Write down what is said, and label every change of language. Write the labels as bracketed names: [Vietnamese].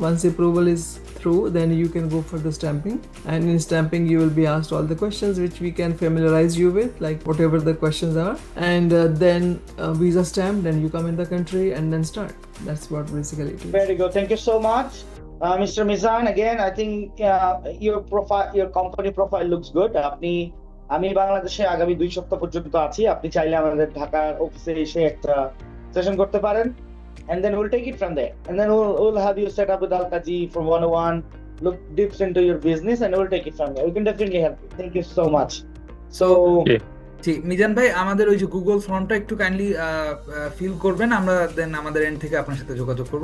[English] Once approval is through, then you can go for the stamping. And in stamping, you will be asked all the questions which we can familiarize you with, like whatever the questions are. And then visa stamp, then you come in the country and then start. That's what basically it is. Very good. Thank you so much. Mr. Mizan, again, I think your company profile looks good. [Bangla] আমি বাংলাদেশে আগামী 2 সপ্তাহ পর্যন্ত আছি। আপনি চাইলে আমাদের ঢাকার অফিসে এসে একটা সেশন করতে পারেন, [English] and then we'll take it from there. And then we'll have you set up with 𝐶𝐚𝐭 from 101, look deep into your business, and we'll take it from there. We can definitely help you. Thank you so much. So [Bangla] ঠিক, মিজান ভাই, আমাদের ওই যে Google ফর্মটা একটু kindly feel করবেন, আমরা দেন আমাদের এন্ড থেকে আপনার সাথে যোগাযোগ করব।